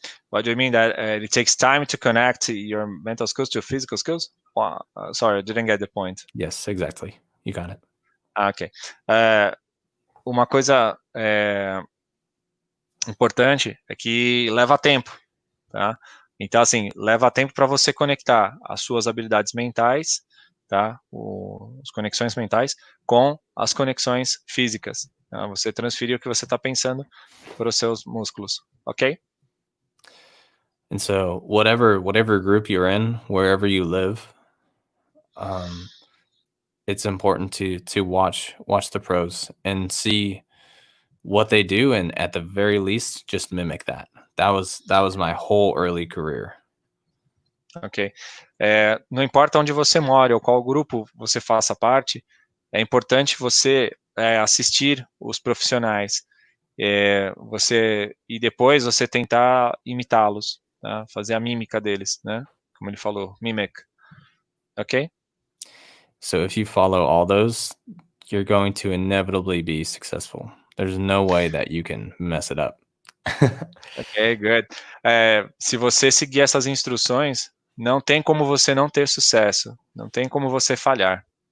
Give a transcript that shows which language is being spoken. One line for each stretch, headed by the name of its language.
English: What do you mean that it takes time to connect your mental skills to physical skills? Sorry, I didn't get the point. Yes, exactly. You got it. Ok.
Portuguese: Uma coisa importante é que leva tempo, tá? Então, assim, leva tempo para você conectar as suas habilidades mentais, tá? As conexões mentais com as conexões físicas. Tá? Você transferir o que você está pensando para os seus músculos, ok?
English: And so whatever group you're in, wherever you live, it's important to watch the pros and see what they do, and at the very least, just mimic that. That was my whole early career. Ok.
Portuguese: Não importa onde você mora ou qual grupo você faça parte, é importante você assistir os profissionais, e depois você tentar imitá-los, tá? Fazer a mímica deles, né? Como ele falou, mimic. Ok?
English: So if you follow all those, you're going to inevitably be successful. There's no way that you can mess it up. Ok, good.
Portuguese: Se você seguir essas instruções, não tem como você não ter sucesso. Não tem como você falhar.